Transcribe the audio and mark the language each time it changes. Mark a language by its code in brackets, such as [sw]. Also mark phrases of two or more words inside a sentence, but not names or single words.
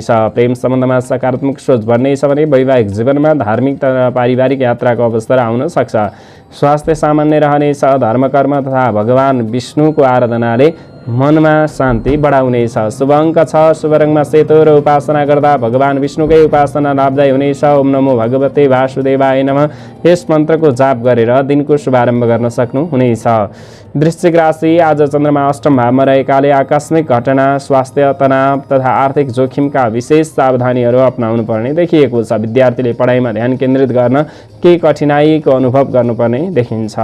[ne] प्रेम सम्बन्धमा सकारात्मक सोच बढ्नेछ भने वैवाहिक जीवनमा धार्मिक तथा पारिवारिक यात्राको अवसर आउन सक्छ। स्वास्थ्य सामान्य रहनेछ। धर्मकर्म तथा भगवान विष्णुको आराधनाले मनमा शान्ति बढाउनेछ। शुभ अङ्क 6, शुभ रङमा सेतो र उपासना गर्दा भगवान विष्णुकै उपासना लाभदायी हुनेछ। [sa] ओम नमो भगवते वासुदेवाय नमः [ne] यस मन्त्रको जाप गरेर दिनको शुभारम्भ गर्न सक्नुहुनेछ। वृश्चिक राशि आज चन्द्रमा अष्टम भावमा रहेकाले आकस्मिक घटना, स्वास्थ्य तनाव तथा आर्थिक जोखिमका विशेष सावधानीहरू अपनाउनु पर्ने देखिएको छ। विद्यार्थीले पढाइमा ध्यान केन्द्रित गर्न केही कठिनाइको अनुभव गर्नुपर्ने देखिन्छ।